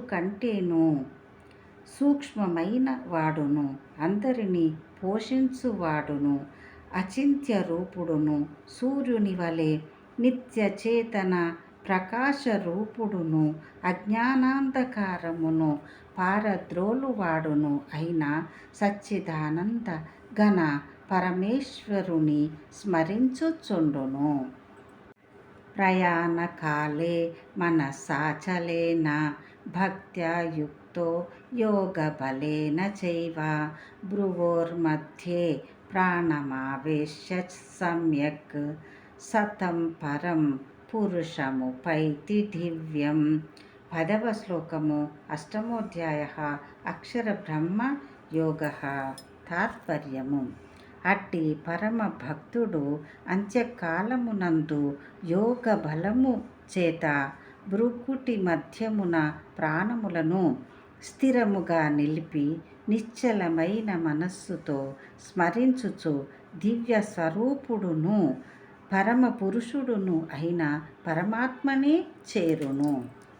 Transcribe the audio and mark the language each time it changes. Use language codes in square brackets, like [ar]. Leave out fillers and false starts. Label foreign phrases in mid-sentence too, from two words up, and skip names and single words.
[te] కంటేను సూక్ష్మమైన వాడును అందరినీ పోషించువాడును అచింత్య రూపుడును సూర్యుని వలె నిత్యచేతన ప్రకాశరూపుడును అజ్ఞానాంధకారమును పారద్రోలువాడును అయిన సచ్చిదానంద ఘన పరమేశ్వరుని స్మరించుచుండును. [sa] ప్రయాణకాలే మనసాచలేన భక్త్యా యుక్తో యోగబలేన చైవ భ్రువోర్మధ్యే ప్రాణమావేశ్య సమ్యక్ సతం పరం పురుషముపైతి దివ్యం. [te] 10వ శ్లోకము. అష్టమోధ్యాయః అక్షరబ్రహ్మ యోగః. తాత్పర్యము. అట్టి పరమ భక్తుడు అంత్యకాలమునందు యోగ బలము చేత భృకుటి మధ్యమున ప్రాణములను స్థిరముగా నిలిపి నిశ్చలమైన మనస్సుతో స్మరించుచు దివ్య స్వరూపుడును పరమ పురుషుడును అయిన పరమాత్మనే చేరును.